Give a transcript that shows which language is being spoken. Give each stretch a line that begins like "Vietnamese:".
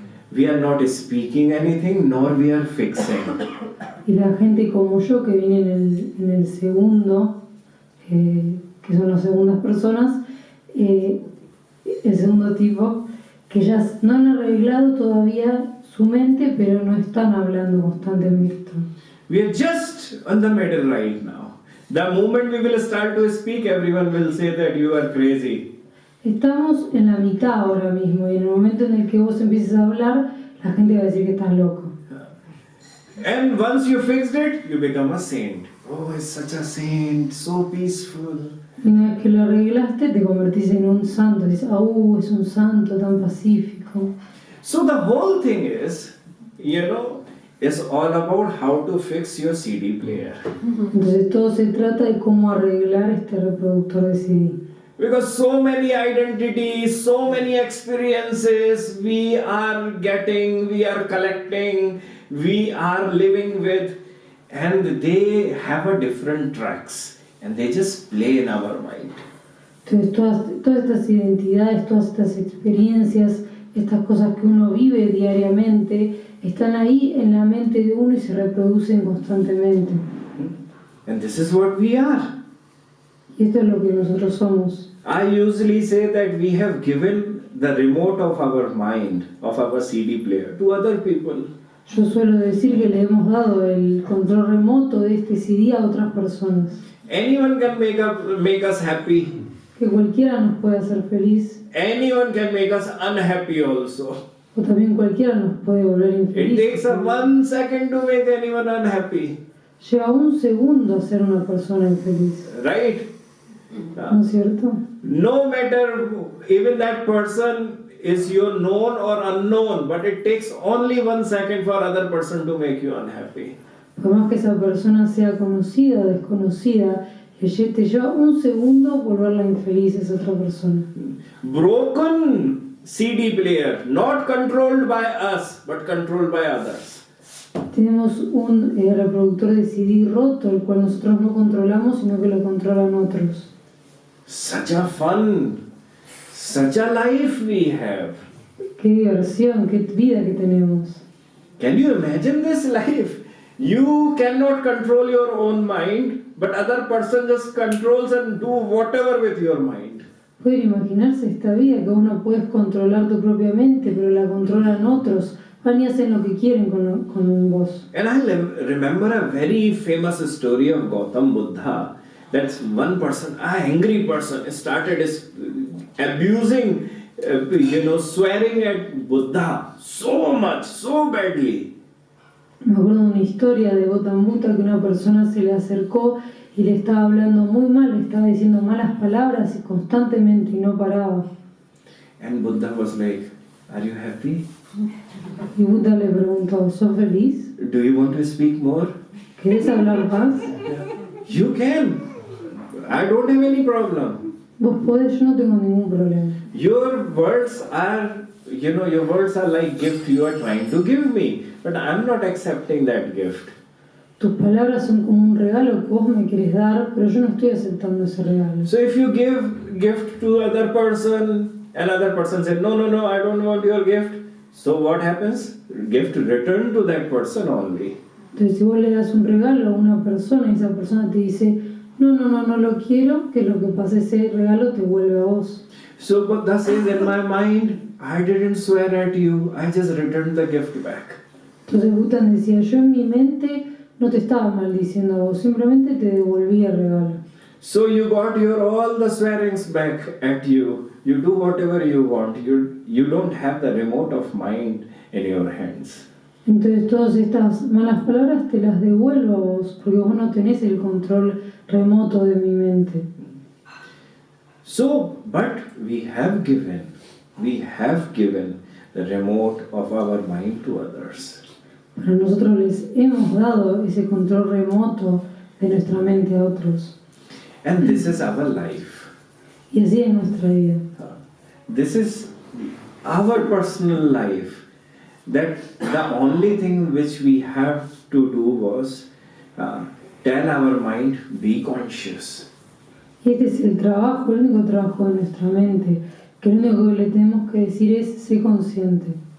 English: We are not speaking anything, nor we are fixing.
Spanish: Y la gente como yo que viene en el segundo, que son las segundas personas, el segundo tipo, que ya no han arreglado todavía su mente, pero no están hablando constantemente.
English: We are just on the middle right now. The moment we will start to speak, everyone will say that you are crazy.
Spanish: Estamos en la mitad ahora mismo y en el momento en el que vos empieces a hablar, la gente va a decir que estás loco.
English: And once you fixed it, you become a saint. Oh, it's such a saint, so peaceful.
Spanish: Y una vez que lo arreglaste, te convertís en un santo. Dices, es un santo tan pacífico.
English: So the whole thing is, is all about how to fix your CD player.
Spanish: Entonces todo se trata de cómo arreglar este reproductor de CD.
English: Because so many identities, so many experiences we are getting, we are collecting, we are living with, and they have a different tracks, and they just play in our mind.
Spanish: Entonces todas estas identidades, todas estas experiencias, estas cosas que uno vive diariamente, están ahí en la mente de uno y se reproducen constantemente.
English: And this is what we are.
Spanish: Y esto es lo que nosotros somos.
English: I usually say that we have given the remote of our mind, of our CD player, to other people.
Spanish: Yo suelo decir que le hemos dado el control remoto de este CD a otras personas.
English: Anyone can make us happy.
Spanish: Que cualquiera nos puede hacer feliz.
English: Anyone can make us unhappy also.
Spanish: O también cualquiera nos puede volver
English: It
Spanish: infeliz.
English: takes a 1 second to make anyone unhappy.
Spanish: Lleva un segundo a ser una persona infeliz.
English: Right?
Spanish: ¿No es cierto?
English: No matter, even that person is your known or unknown, but it takes only 1 second for other person to make you unhappy.
Spanish: Por más que esa persona sea conocida o desconocida, te lleva un segundo volverla infeliz a esa otra persona.
English: Broken CD player, not controlled by us, but controlled by others.
Spanish: Tenemos un reproductor de CD roto, el cual nosotros no controlamos, sino que lo controlan otros.
English: Such a fun, such a life we have.
Spanish: Qué diversión, qué vida que tenemos.
English: Can you imagine this life? You cannot control your own mind, but other person just controls and do whatever with your mind.
Spanish: Pueden imaginarse esta vida que vos no puedes controlar tu propia mente, pero la controlan otros. Van y hacen lo que quieren con vos.
English: And I remember a very famous story of Gautam Buddha. That's one person, an angry person, started abusing, swearing at Buddha so much, so badly.
Spanish: Me acuerdo de una historia de Gautam Buddha que una persona se le acercó y le estaba hablando muy mal, le estaba diciendo malas palabras y constantemente y no paraba.
English: And Buddha was like, "Are you happy?
Spanish: Y Buddha le preguntó, ¿sos feliz?
English: Do you want to speak more?
Spanish: ¿Querés hablar más?
English: You can. I don't have any problem.
Spanish: Vos podés, yo no tengo ningún problema.
English: Your words are, your words are like gift you are trying to give me, but I'm not accepting that gift.
Spanish: Tus palabras son como un regalo que vos me querés dar, pero yo no estoy aceptando ese regalo.
English: So if you give gift to other person, another person said, no, I don't want your gift. So what happens? Gift return to that person only.
Spanish: Entonces si vos le das un regalo a una persona y esa persona te dice, no lo quiero, que lo que pasa ese regalo te vuelve a vos.
English: So Buddha says, in my mind, I didn't swear at you, I just returned the gift back.
Spanish: Entonces Buddha decía, yo en mi mente no te estaba maldiciendo a vos, simplemente te devolví el regalo.
English: So you got all the swearings back at you. You do whatever you want. You don't have the remote of mind in your hands.
Spanish: Entonces todas estas malas palabras te las devuelvo a vos, porque vos no tenés el control remoto de mi mente.
English: So, but we have given the remote of our mind to others.
Spanish: Pero nosotros les hemos dado ese control remoto de nuestra mente a otros.
English: And this is our life.
Spanish: Y así es nuestra vida.
English: This is our personal life. That the only thing which we have to do was tell our mind, be conscious.
Spanish: Y este es el trabajo, el único trabajo de nuestra mente, que lo único que le tenemos que decir es, sé consciente.